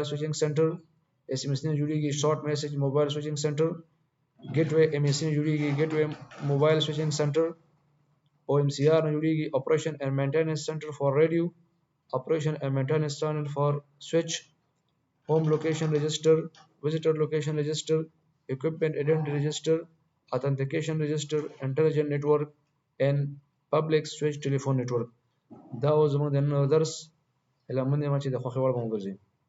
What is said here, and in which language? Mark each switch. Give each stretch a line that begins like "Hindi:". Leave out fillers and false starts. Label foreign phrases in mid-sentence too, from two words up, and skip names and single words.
English: switching center, SMS
Pashto: نه جوړیږي
English: short message mobile switching center, gateway MS
Pashto: نه جوړیږي
English: gateway mobile switching center, OMCR
Pashto: نه جوړیږي
English: operation and maintenance center for radio, operation and maintenance center for switch, home location register, visitor location register, equipment identity register, authentication register, intelligent network and public switch telephone network.
Pashto: دا زموږ د نن درس علم نه ما چې د خوښي وړ مو ګرځي.